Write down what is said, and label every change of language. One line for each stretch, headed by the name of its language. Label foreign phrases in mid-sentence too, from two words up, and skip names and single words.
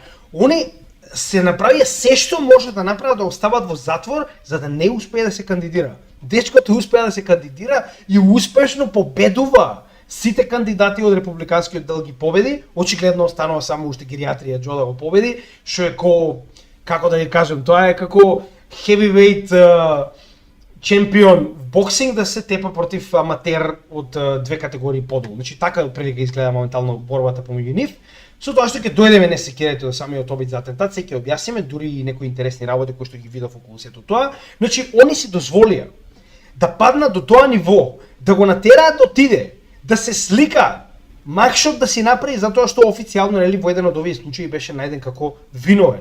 Macedonian: Они се направија се што може да направат да остават во затвор за да не успее да се кандидира. Дечкото успеа да се кандидира и успешно победува. Сите кандидати од републиканскиот дел ги победи, очигледно останува само уште гериатрија Џо да го победи, што е како да ја кажем, тоа е како heavyweight чемпион в боксинг да се тепа против аматер од две категории подолу. Значи така прилика изгледа моментално борбата помеѓу нив. Со тоа што ќе дојдеме не се кидете до самиот обид за атентат, се ќе објасниме дури и некои интересни работи кои што ги видов околу сето тоа. Значи они си дозволија да паднат до тоа ниво, да го натераат да отиде, да се слика макшот да си направи затоа што официјално нели во еден од овие случаи беше најден како виновен.